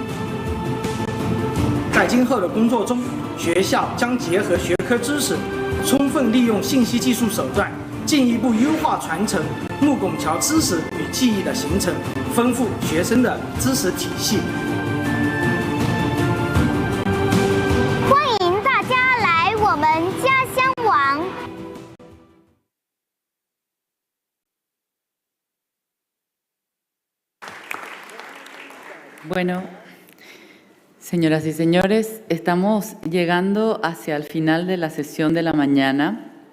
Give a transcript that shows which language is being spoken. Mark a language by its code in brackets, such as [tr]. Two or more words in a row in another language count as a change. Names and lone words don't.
[zh] 在今后的工作中，学校将结合学科知识，充分利用信息技术手段，进一步优化传承木拱桥知识与技艺的形成，丰富学生的知识体系。欢迎大家来我们家乡玩。 [es] Bueno. Señoras y señores, estamos llegando hacia el final de la sesión de la mañana.